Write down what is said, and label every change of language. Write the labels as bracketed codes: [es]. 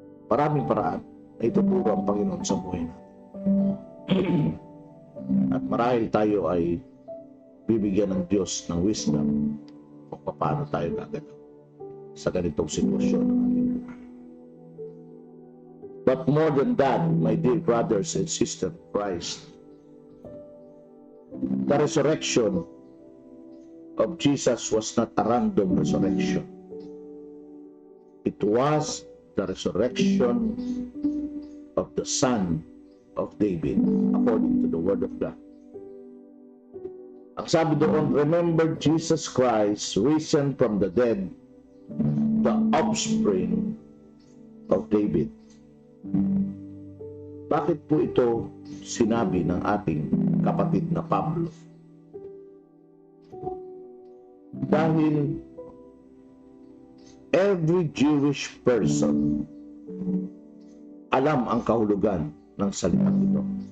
[tl] Maraming paraan na ituturo ang Panginoon sa buhay natin. At marahil tayo ay bibigyan ng Diyos ng wisdom kung paano tayo gagalaw sa ganitong sitwasyon ng ating buhay. [en] But more than that, my dear brothers and sisters in Christ, the resurrection of Jesus was not a random resurrection. It was the resurrection of the Son of David, according to the Word of God. [tl] Ang sabi doon, [en] remember Jesus Christ, risen from the dead, the offspring of David. [tl] Bakit po ito sinabi ng ating kapatid na Pablo? Dahil [en] every Jewish person [tl] alam ang kahulugan ng salitang ito.